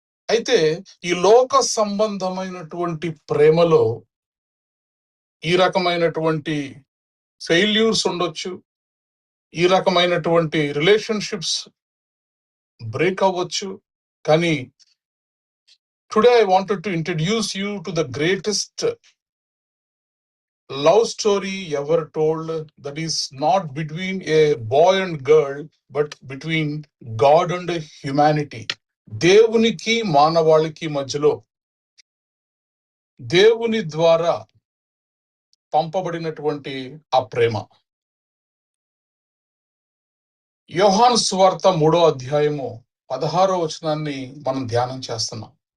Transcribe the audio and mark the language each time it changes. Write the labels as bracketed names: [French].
[Telugu] అయితే ఈ లోక సంబంధమైనటువంటి ప్రేమలో ఈ రకమైనటువంటి ఫెయిల్యూర్స్ ఉండొచ్చు, ఈ రకమైనటువంటి రిలేషన్షిప్స్ బ్రేక్ అవ్వచ్చు. [English] కానీ today I wanted to introduce you to the greatest love story ever told, that is not between a boy and girl but between God and humanity. [Telugu] దేవునికి మానవాళికి మధ్యలో దేవుని ద్వారా పంపబడినటువంటి ఆ ప్రేమ. యోహాను సువార్త 3వ అధ్యాయము 16వ వచనాన్ని మనం ధ్యానం చేస్తున్నాం.